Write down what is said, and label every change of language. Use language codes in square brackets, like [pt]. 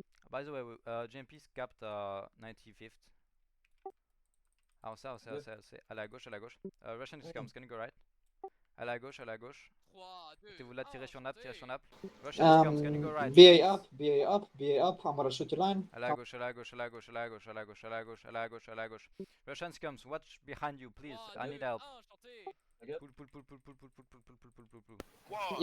[en] By the way, JMP's capped 95th. [fr] Avancez, avancez, avancez, avancez. À la gauche, à la gauche. [en] Russian scums, can you go right? [fr] À la gauche, à la gauche. 3, 2, Mettez-vous là, 1, tirez sur nap, tirez sur chantez. nap. [en] Russian scums, can you go right? BA up. I'm gonna shoot your line. [fr] À la gauche, à la gauche, à la gauche, à la gauche, à la gauche, à la gauche, à la gauche, à la gauche. [en] Russian scums, watch behind you, please. 3, I 2, need help. [fr] 1, chantez. [en] Pull, pull, pull, pull, pull, pull, pull, pull, pull, pull, pull, pull.